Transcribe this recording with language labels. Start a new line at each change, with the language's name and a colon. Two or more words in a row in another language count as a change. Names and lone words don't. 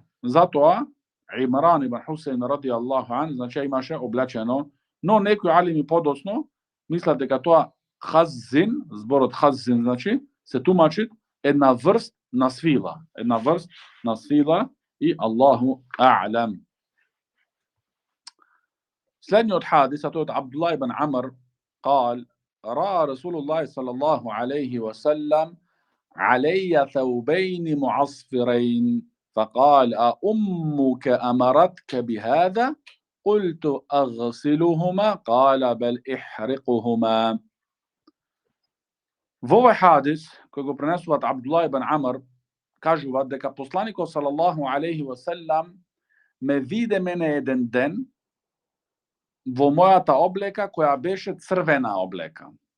Macedonian: Затоа Имран ибн Хусейн
Arabic: رضي الله عنه,
Macedonian: значи имаше облечено, но некои алими подоцно мислат дека тоа хаззин, зборот хаззин, значи се тумачи една врст на свила, и
Arabic: الله أعلم.
Macedonian: Следниот хадис, а тој од Абдулlah ибн Амр,
Arabic: قال رأى رسول الله صلى الله عليه وسلم علي ثوبين معصفرين فقال أأمك أمرتك بهذا؟ قلت أغسلهما قال بل احرقهما.
Macedonian: Во овој хадис, кој го пренесуваат Абдулlah ибн Амр, кажуваат дека посланикот
Arabic: صلى الله عليه وسلم
Macedonian: ме виде мене еден ден во мојата облека која беше црвена облека.